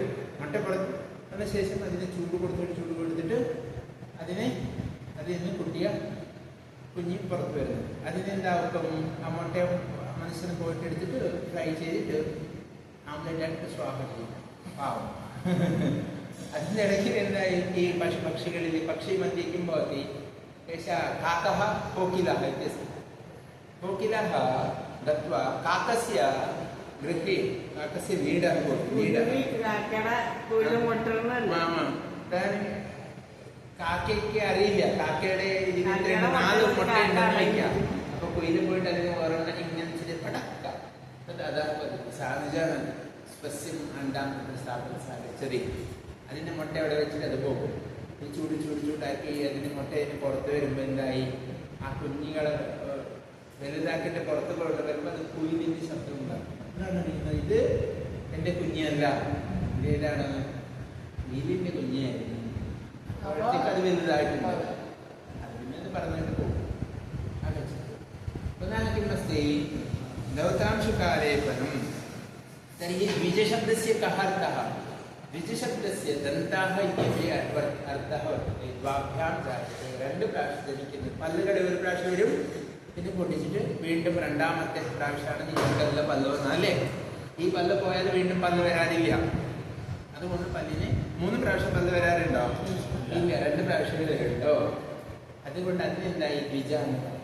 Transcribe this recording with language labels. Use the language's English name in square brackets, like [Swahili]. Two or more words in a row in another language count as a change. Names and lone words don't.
[Malayalam] മുട്ട പുറത്ത് വന്ന ശേഷം അതിനെ ചൂട് കൊടുത്തിട്ട് അതിൽ നിന്ന് കുഞ്ഞി പുറത്ത് വരുന്നത്. അതിനെന്താവും? ആ മുട്ട മനുഷ്യന് പോയിട്ട് എടുത്തിട്ട് ഫ്രൈ ചെയ്തിട്ട് ആംലെറ്റ് ആയിട്ട് സ്വാഗതം ചെയ്യും. പാവം. അതിൻ്റെ ഇടയ്ക്ക് എന്തായി? ഈ പക്ഷികളിൽ പക്ഷി മധ്യിക്കുമ്പോൾ [Sanskrit] കാക്കः कोकिलः इत्यस्ति. कोकिलः गत्वा काकस्य गृहे, काकस्य वीडः [Malayalam] കാക്കയ്ക്ക് അറിയില്ല, കാക്കയുടെ ഇതിന് 4 മുട്ട ഉണ്ടെന്ന് വയ്ക്കാം. അപ്പൊ കുയില് പോയിട്ട് അതിന് ഓരോന്നും ഇങ്ങനെ പടക്ക സാധിച്ചാണ് സ്പസ്യം അണ്ടാം സ്ഥാപിച്ചത്. അതിന്റെ മുട്ട അവിടെ വെച്ചിട്ട് അത് പോകും. ഈ ചൂടാക്കി അതിന്റെ മുട്ട പുറത്ത് വരുമ്പോ എന്തായി? ആ കുഞ്ഞുങ്ങളെ വലുതാക്കിയിട്ട് പുറത്ത് വരുമ്പോ അത് കുയിലിന്റെ ശബ്ദം ഉണ്ടാകും. അതാണ് അറിയുന്നത്, ഇത് എന്റെ കുഞ്ഞല്ല, ഇതേതാണ് കുയിലിന്റെ കുഞ്ഞായിരുന്നു. അപ്പോഴത്തേക്ക് അത് വലുതായിട്ടുണ്ട്. അതിന് പറഞ്ഞിട്ട് പോകും. [Sanskrit] पुनः दौतांशकालेपनं तर्हि द्विजशब्दस्य कः अर्थः? द्विजशब्दस्य दन्ताः इत्यपि अर्थः वर्तते. द्वाभ्यां जायते. [Malayalam] 2 പ്രാവശ്യം ജനിക്കുന്നത്. പല്ലുകളുടെ ഒരു പ്രാവശ്യം വരും, പിന്നെ പൊട്ടിച്ചിട്ട് വീണ്ടും രണ്ടാമത്തെ പ്രാവശ്യമാണ് നിങ്ങൾക്കുള്ള പല്ല് വന്നത് അല്ലേ? ഈ പല്ല് പോയാൽ വീണ്ടും പല്ല് വരാനില്ല. അതുകൊണ്ട് പല്ലിന് 3 പ്രാവശ്യം പല്ല് വരാറുണ്ടോ? ഇല്ല, 2 പ്രാവശ്യം വരുന്നുണ്ടോ? അതുകൊണ്ട് അതിനെന്തായി? ദ്വിജാന്ന് പറയും.